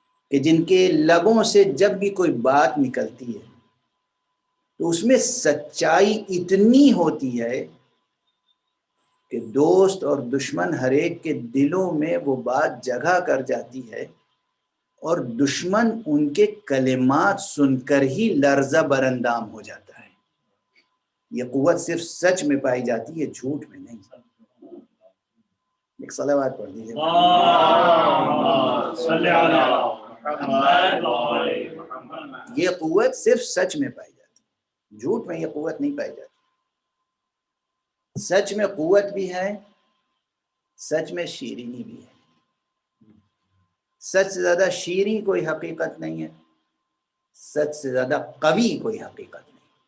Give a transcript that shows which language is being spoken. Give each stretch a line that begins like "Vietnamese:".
Urdu: کہ جن کے لبوں سے جب بھی کوئی بات نکلتی ہے تو اس میں سچائی اتنی ہوتی ہے کہ دوست اور دشمن ہر ایک کے دلوں میں وہ بات جگہ کر جاتی ہے، اور دشمن ان کے کلمات سن کر ہی لرزہ برندام ہو جاتا ہے۔ یہ قوت صرف سچ میں پائی جاتی ہے، جھوٹ میں نہیں۔ ایک صلوات پڑھ دیجیے۔
Arabic: اللهم صل على محمد وآل محمد۔
Urdu: یہ قوت صرف سچ میں پائی جاتی ہے، جھوٹ میں یہ قوت نہیں پائی جاتی۔ سچ میں قوت بھی ہے، سچ میں شیرینی بھی ہے۔ سچ سے زیادہ شیریں کوئی حقیقت نہیں ہے، سچ سے زیادہ قوی کوئی حقیقت نہیں۔